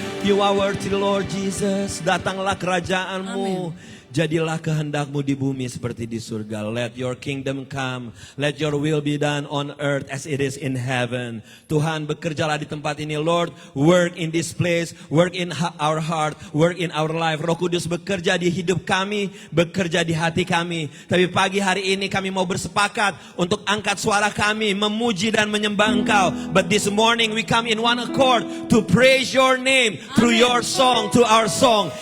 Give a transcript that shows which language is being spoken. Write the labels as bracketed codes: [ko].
[en] You are worthy Lord Jesus. [id] Datanglah kerajaanmu. Amen. Jadilah kehendakmu di bumi seperti di surga. [en] Let your kingdom come. Let your will be done on earth as it is in heaven. [id] Tuhan, bekerjalah di tempat ini. [en] Lord, work in this place. Work in our heart. Work in our life. [id] Roh Kudus bekerja di hidup kami. Bekerja di hati kami. Tapi pagi hari ini kami mau bersepakat untuk angkat suara kami. Memuji dan menyembah Engkau. [en] But this morning we come in one accord to praise your name through your song, to our song.